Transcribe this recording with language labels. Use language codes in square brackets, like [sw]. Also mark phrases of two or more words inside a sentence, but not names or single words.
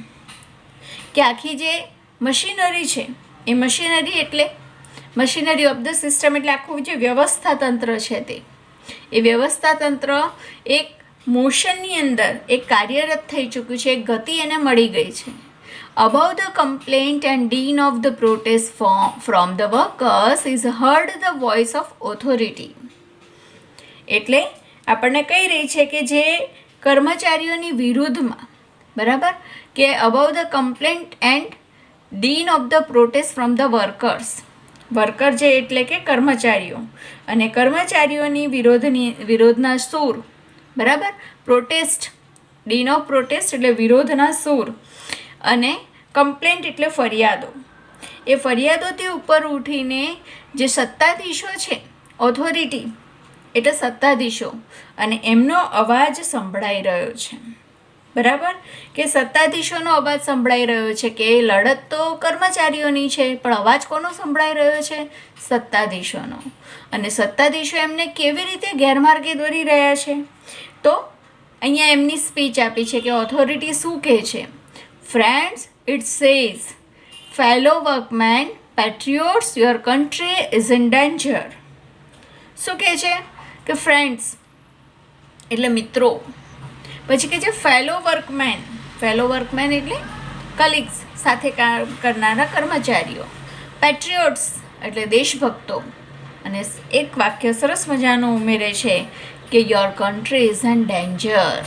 [gu] કે આખી જે મશીનરી છે એ [en] machinery of the system [gu] એટલે આખું જે વ્યવસ્થા તંત્ર છે તે, એ વ્યવસ્થા તંત્ર એક મોશનની અંદર એક કાર્યરત થઈ ચૂક્યું છે, એક ગતિ એને મળી ગઈ છે. [en] Above the complaint and din of the protest from the workers is heard the voice of authority. [gu] એટલે આપણને કહી રહી છે કે જે કર્મચારીઓની વિરુદ્ધમાં, બરાબર, કે [en] above the complaint and din of the protest from the workers, [gu] વર્કર જે એટલે કે કર્મચારીઓ, અને કર્મચારીઓની વિરોધના સૂર, બરાબર, પ્રોટેસ્ટ, [en] din of protest [gu] એટલે વિરોધના સૂર, અને કમ્પ્લેન્ટ એટલે ફરિયાદો. એ ફરિયાદોથી ઉપર ઉઠીને જે સત્તાધીશો છે, ઓથોરિટી એટલે સત્તાધીશો, અને એમનો અવાજ સંભળાઈ રહ્યો છે. બરાબર. કે સત્તાધીશોનો અવાજ સંભળાઈ રહ્યો છે કે લડત તો કર્મચારીઓની છે, પણ અવાજ કોનો સંભળાઈ રહ્યો છે? સત્તાધીશોનો. અને સત્તાધીશો એમને કેવી રીતે ગેરમાર્ગે દોરી રહ્યા છે? તો અહીંયા એમની સ્પીચ આપી છે કે ઓથોરિટી શું કહે છે? [en] Friends, it says, fellow workmen, patriots, your country is in danger. [gu] શું કહે છે? કે ફ્રેન્ડ્સ એટલે મિત્રો. પછી કહે છે [en] fellow workmen [gu] એટલે કલીગ્સ, સાથે કામ કરનારા કર્મચારીઓ. પેટ્રિયોટ્સ એટલે દેશભક્તો. અને એક વાક્ય સરસ મજાનું ઉમેરે છે કે [en] your country is in danger.